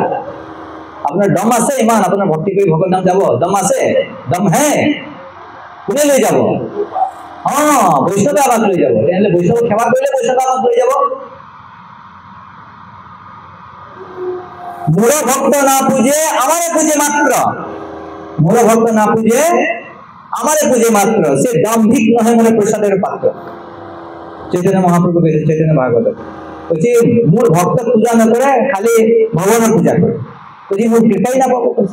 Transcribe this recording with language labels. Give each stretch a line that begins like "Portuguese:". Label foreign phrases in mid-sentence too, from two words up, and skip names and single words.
Assamese: আপোনাৰ দম আছে ইমান, আপোনাৰ ভক্তি কৰি ভগৱত ধাম যাব? দম আছে? দম হে? কোনে লৈ যাব? বৈষ্ণৱে আমাক লৈ যাব। তেনেহ'লে বৈষ্ণৱক সেৱা কৰিলে বৈষ্ণৱে আমাক লৈ যাব।
Bangla: মোৰ ভক্ত না পূজে আমারে পূজে মাত্র, মোর ভক্ত না পূজে আমারে পূজে মাত্র, সে দাম্ভিক নহে মনে প্রসাদের পাত্র। চৈতন্য মহাপ্রভু কইছে চৈতন্য ভাগবত, কইছে মোর ভক্ত পূজা না করে খালি ভগবানের পূজা করে, কইছে মোর কৃপাই না পাবো।